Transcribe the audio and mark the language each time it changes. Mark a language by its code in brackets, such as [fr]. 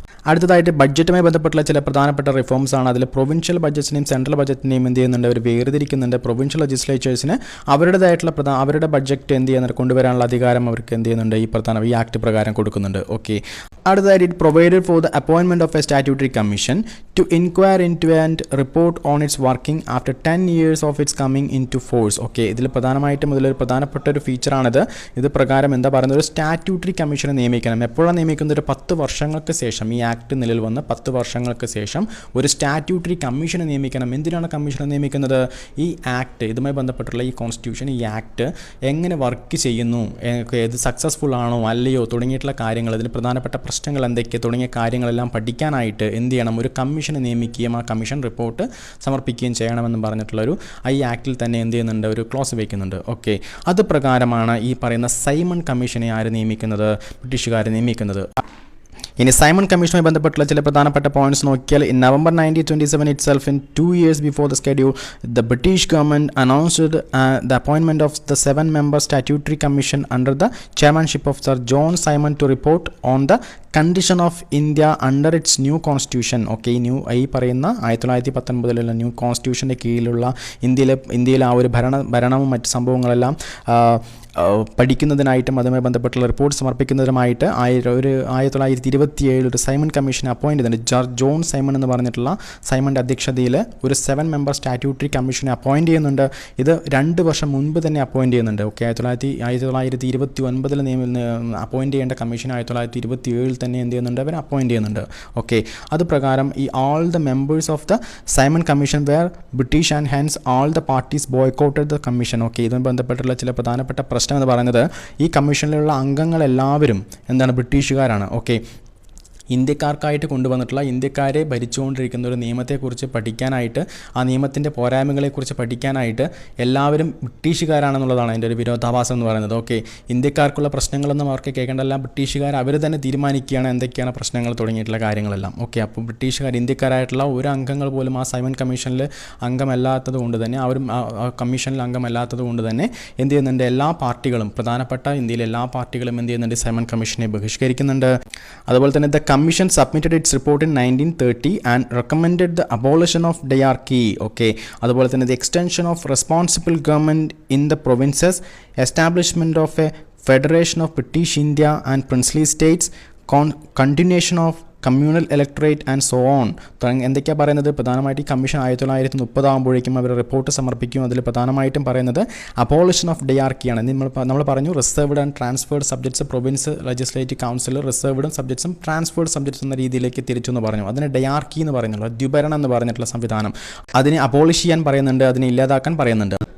[ml] അടുത്തതായിട്ട് ബഡ്ജറ്റുമായി ബന്ധപ്പെട്ടുള്ള ചില പ്രധാനപ്പെട്ട റിഫോംസ് ആണ്. അതിൽ പ്രൊവിൻഷ്യൽ ബഡ്ജറ്റിനെയും സെൻട്രൽ ബഡ്ജറ്റിനെയും എന്ത് ചെയ്യുന്നുണ്ട്, അവർ വേർതിരിക്കുന്നുണ്ട്. പ്രൊവിൻഷ്യൽ ലെജിസ്ലേച്ചേഴ്സിന് അവരുടെ ബഡ്ജറ്റ് എന്ത് ചെയ്യുന്നുണ്ട്, കൊണ്ടുവരാനുള്ള അധികാരം അവർക്ക് എന്ത് ചെയ്യുന്നുണ്ട്, ഈ ആക്ട് പ്രകാരം കൊടുക്കുന്നുണ്ട്. ഓക്കെ, അടുത്തതായിട്ട് [en] It provided for the appointment of a statutory commission to inquire into and report on its working after 10 years of its coming into force. [ml] Okay, ഇതിൽ പ്രധാനമായിട്ടും ഇതിലൊരു പ്രധാനപ്പെട്ട ഒരു ഫീച്ചറാണിത്. ഇത് പ്രകാരം എന്താ പറയുന്നത്, ഒരു സ്റ്റാറ്റ്യൂട്ടറി കമ്മീഷനെ നിയമിക്കണം. എപ്പോഴാണ് നിയമിക്കുന്നത്? ഒരു 10 വർഷങ്ങൾക്ക് ശേഷം, ഈ ആക്ട് നിലവിൽ വന്ന് 10 വർഷങ്ങൾക്ക് ശേഷം ഒരു സ്റ്റാറ്റ്യൂട്ടറി കമ്മീഷനെ നിയമിക്കണം. എന്തിനാണ് കമ്മീഷനെ നിയമിക്കുന്നത്? ഈ ആക്ട്, ഇതുമായി ബന്ധപ്പെട്ടുള്ള ഈ കോൺസ്റ്റിറ്റ്യൂഷൻ, ഈ ആക്ട് എങ്ങനെ വർക്ക് ചെയ്യുന്നു, ഇത് സക്സസ്ഫുൾ ആണോ അല്ലയോ തുടങ്ങിയിട്ടുള്ള കാര്യങ്ങൾ, ഇതിന് പ്രധാനപ്പെട്ട പ്രശ്നങ്ങൾ എന്തൊക്കെ തുടങ്ങിയ കാര്യങ്ങളെല്ലാം പഠിക്കാനായിട്ട് എന്ത് ചെയ്യണം, ഒരു കമ്മീഷനെ നിയമിക്കുകയും ആ കമ്മീഷൻ റിപ്പോർട്ട് സമർപ്പിക്കുകയും ചെയ്യണമെന്ന് പറഞ്ഞിട്ടുള്ളൊരു ഈ ആക്ടിൽ തന്നെ എന്ത് ചെയ്യുന്നുണ്ട്, ഒരു ക്ലോസ് വയ്ക്കുന്നുണ്ട്. ഓക്കെ, അത് പ്രകാരമാണ് ഈ പറയുന്ന സൈമൺ കമ്മീഷനെ ആര് നിയമിക്കുന്നത്? ബ്രിട്ടീഷുകാർ നിയമിക്കുന്നത്. ഇനി സൈമൺ കമ്മീഷനുമായി ബന്ധപ്പെട്ടുള്ള ചില പ്രധാനപ്പെട്ട പോയിന്റ്സ് നോക്കിയാൽ, [en] In November 1927 itself, in 2 years before the schedule, the British government announced the appointment of the 7-member statutory commission under the chairmanship of Sir John Simon to report on the condition of India under its new constitution. [ml] Okay, ഈ പറയുന്ന 1919 new കോൺസ്റ്റിറ്റ്യൂഷൻ്റെ കീഴിലുള്ള ഇന്ത്യയിലെ ആ ഒരു ഭരണവും മറ്റ് സംഭവങ്ങളെല്ലാം പഠിക്കുന്നതിനായിട്ടും അതുമായി ബന്ധപ്പെട്ടുള്ള റിപ്പോർട്ട് സമർപ്പിക്കുന്നതിനുമായിട്ട് 1927 ഒരു സൈമൺ കമ്മീഷനെ അപ്പോയിൻറ്റ് ചെയ്തിട്ടുണ്ട്. ജോൺ സൈമൺ എന്ന് പറഞ്ഞിട്ടുള്ള സൈമൻ്റെ അധ്യക്ഷതയിൽ ഒരു 7-member സ്റ്റാറ്റ്യൂട്ടറി കമ്മീഷനെ അപ്പോയിൻറ്റ് ചെയ്യുന്നുണ്ട്. ഇത് 2 വർഷം മുൻപ് തന്നെ അപ്പോയിൻറ്റ് ചെയ്യുന്നുണ്ട്. ഓക്കെ, 1929 അപ്പോയിൻറ്റ് ചെയ്യേണ്ട കമ്മീഷൻ 1927 തന്നെ എന്ത് ചെയ്യുന്നുണ്ട്, അവർ അപ്പോയിൻറ്റ് ചെയ്യുന്നുണ്ട്. ഓക്കെ, അത് പ്രകാരം ഈ [en] all the members of the Simon Commission were British and hence all the parties boycotted the commission. [ml] Okay, ഇതുമായി ബന്ധപ്പെട്ടുള്ള ചില പ്രധാനപ്പെട്ട പ്രശ്നം എന്ന് പറയുന്നത്, ഈ കമ്മീഷനിലുള്ള അംഗങ്ങളെല്ലാവരും എന്താണ്, ബ്രിട്ടീഷുകാരാണ്. ഓക്കെ, ഇന്ത്യക്കാർക്കായിട്ട് കൊണ്ടുവന്നിട്ടുള്ള, ഇന്ത്യക്കാരെ ഭരിച്ചുകൊണ്ടിരിക്കുന്ന ഒരു നിയമത്തെക്കുറിച്ച് പഠിക്കാനായിട്ട്, ആ നിയമത്തിൻ്റെ പോരായ്മകളെക്കുറിച്ച് പഠിക്കാനായിട്ട് എല്ലാവരും ബ്രിട്ടീഷുകാരാണെന്നുള്ളതാണ് അതിൻ്റെ ഒരു വിരോധാഭാസം എന്ന് പറയുന്നത്. ഓക്കെ, ഇന്ത്യക്കാർക്കുള്ള പ്രശ്നങ്ങളൊന്നും അവർക്ക് കേൾക്കേണ്ടല്ല, ബ്രിട്ടീഷുകാർ അവർ തന്നെ തീരുമാനിക്കുകയാണ് എന്തൊക്കെയാണ് പ്രശ്നങ്ങൾ തുടങ്ങിയിട്ടുള്ള കാര്യങ്ങളെല്ലാം. ഓക്കെ, അപ്പോൾ ബ്രിട്ടീഷുകാർ, ഇന്ത്യക്കാരായിട്ടുള്ള ഒരു അംഗങ്ങൾ പോലും ആ സൈമൺ കമ്മീഷനിൽ അംഗമല്ലാത്തത് കൊണ്ട് തന്നെ, അവരും ആ കമ്മീഷനിൽ അംഗമല്ലാത്തത് കൊണ്ട് തന്നെ എന്ത് ചെയ്യുന്നുണ്ട്, എല്ലാ പാർട്ടികളും, പ്രധാനപ്പെട്ട ഇന്ത്യയിലെ എല്ലാ പാർട്ടികളും എന്ത് ചെയ്യുന്നുണ്ട്, സൈമൺ കമ്മീഷനെ ബഹിഷ്കരിക്കുന്നുണ്ട്. അതുപോലെ തന്നെ [en] Commission submitted its report in 1930 and recommended the abolition of diarchy. Okay, [ml] അതുപോലെ തന്നെ [en] the extension of responsible government in the provinces, establishment of a federation of British India and princely states, continuation of communal electorate and so on. [ml] എന്തൊക്കെയാണ് പറയുന്നത്? പ്രധാനമായിട്ട് ഈ commission 1930 ആകുമ്പോഴേക്കും അവർ report സമർപ്പിക്കും. അതിൽ പ്രധാനമായിട്ടും പറയുന്നത് അബോളിഷൻ ഓഫ് ഡയാർക്കിയാണ്. നമ്മൾ പറഞ്ഞു reserved and transferred subjects, province legislative council റിസർവ്ഡും സബ്ജക്ട്സും transferred subjects എന്ന രീതിയിലേക്ക് തിരിച്ചു എന്ന് പറഞ്ഞു. അതിന് ഡയാർക്കി എന്ന് പറയുന്നുള്ള, ദ്വിഭരണം എന്ന് പറഞ്ഞിട്ടുള്ള സംവിധാനം, അതിനെ അബോളിഷ് ചെയ്യാൻ പറയുന്നുണ്ട്, അതിനെ ഇല്ലാതാക്കാൻ പറയുന്നുണ്ട്.